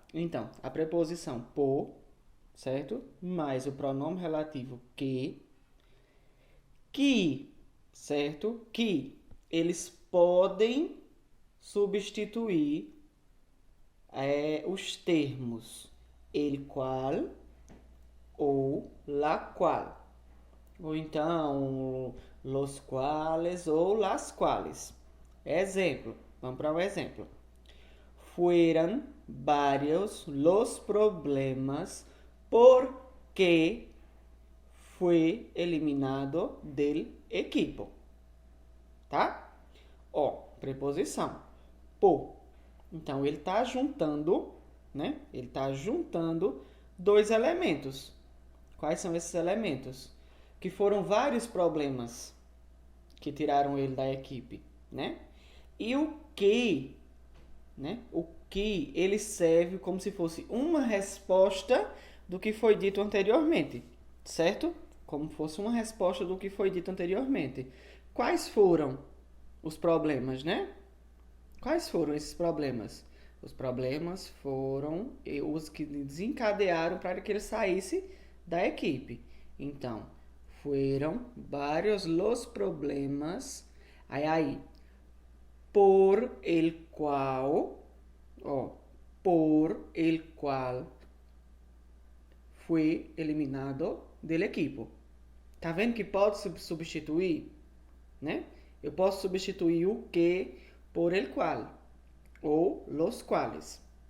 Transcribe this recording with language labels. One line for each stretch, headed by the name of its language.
Portuguese: Então, a preposição por, certo? Mais o pronome relativo que, certo? Que eles podem substituir os termos
Spanish: el cual
Portuguese: ou
Spanish: la cual.
Portuguese: Ou então,
Spanish: los cuales
Portuguese: ou
Spanish: las cuales.
Portuguese: Exemplo, vamos para um exemplo.
Spanish: Fueron varios los problemas porque fue eliminado del equipo.
Portuguese: Tá? Ó, preposição. Por. Então, ele está juntando, né? Ele está juntando dois elementos. Quais são esses elementos? Que foram vários problemas que tiraram ele da equipe, né? E o que, né? O que ele serve como se fosse uma resposta do que foi dito anteriormente, certo? Como fosse uma resposta do que foi dito anteriormente. Quais foram os problemas, né? Quais foram esses problemas? Os problemas foram os que desencadearam para que ele saísse da equipe. Então, foram vários
Spanish: los problemas
Portuguese: aí
Spanish: por el cual, por el cual
Portuguese: foi
Spanish: eliminado del equipo.
Portuguese: Tá vendo que pode substituir, né? Eu posso substituir o que
Spanish: por el cual
Portuguese: ou
Spanish: los cuales.